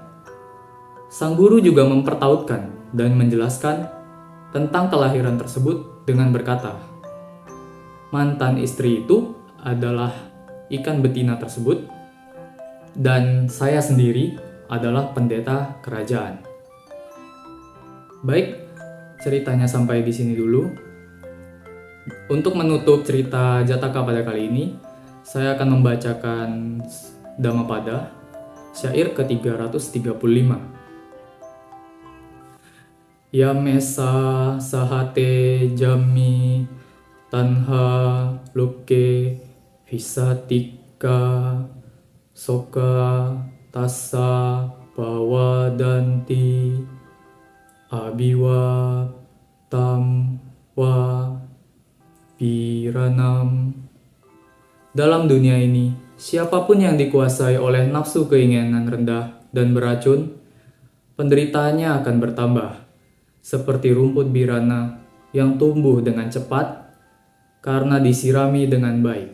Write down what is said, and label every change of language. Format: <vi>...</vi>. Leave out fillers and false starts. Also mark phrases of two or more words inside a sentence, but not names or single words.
<id>Sang guru juga mempertautkan dan menjelaskan tentang kelahiran tersebut dengan berkata, mantan istri itu adalah ikan betina tersebut dan saya sendiri adalah pendeta kerajaan. Baik, ceritanya sampai di sini dulu. Untuk menutup cerita Jataka pada kali ini, saya akan membacakan Dhammapada, syair ke-335.</id> <pi>Yamesa sahate jami tanha loke visatika soka tassa pawadanti abiwa tam wa piranam.</pi> <id>Dalam dunia ini, siapapun yang dikuasai oleh nafsu keinginan rendah dan beracun, penderitaannya akan bertambah, seperti rumput birana yang tumbuh dengan cepat karena disirami dengan baik.</id>